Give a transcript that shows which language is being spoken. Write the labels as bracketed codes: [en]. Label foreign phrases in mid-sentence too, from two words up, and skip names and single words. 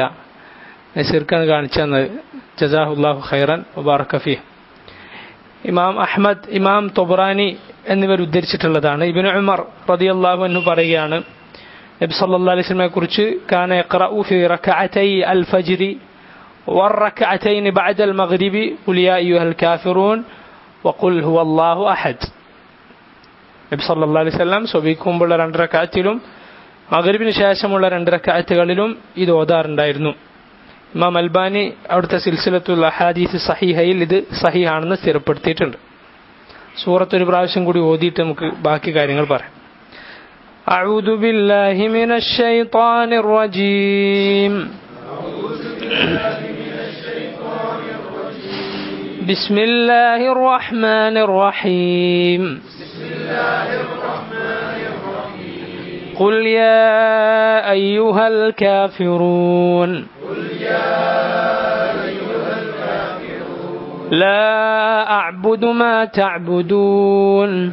[ml] നസീർക്കാണ് കാണിച്ചു തന്നത്. [ar] جزاه الله خيرا وبارك فيه. [ml] ഇമാം അഹ്മദ്, ഇമാം തൊബ്രാനി എന്നിവർ ഉദ്ധരിച്ചിട്ടുള്ളതാണ്. ഇബ്നു ഉമർ [ar] رضي الله عنه [ml] പറയുകയാണ്, നബി [ar] صلى الله عليه وسلم [ml] കുറിച്ച്, [ar] كان يقرأ في ركعتي الفجر والركعتين بعد المغرب قل يا أيها الكافرون وقل هو الله أحد. [ml] നബി [ar] صلى الله عليه وسلم [ml] സുബഹിക്ക് മുമ്പുള്ള 2 റക്അത്തിലും മഗ്രിബിന് ശേഷമുള്ള 2 റക്അത്തുകളിലും ഇത് ഓതാറുണ്ടായിരുന്നു. ഇമാം അൽബാനി അവിടുത്തെ സിൽസിലത്തുൽ അഹാദീസ് സഹീഹയിൽ ഇത് സഹീഹാണെന്ന് സ്ഥിരപ്പെടുത്തിയിട്ടുണ്ട്. സൂറത്ത് ഒരു പ്രാവശ്യം കൂടി ഓതിയിട്ട് നമുക്ക് ബാക്കി കാര്യങ്ങൾ പറയാം. [ar] أعوذ بالله من الشيطان الرجيم. بسم الله الرحمن الرحيم. قل يا أيها الكافرون لا أعبد ما تعبدون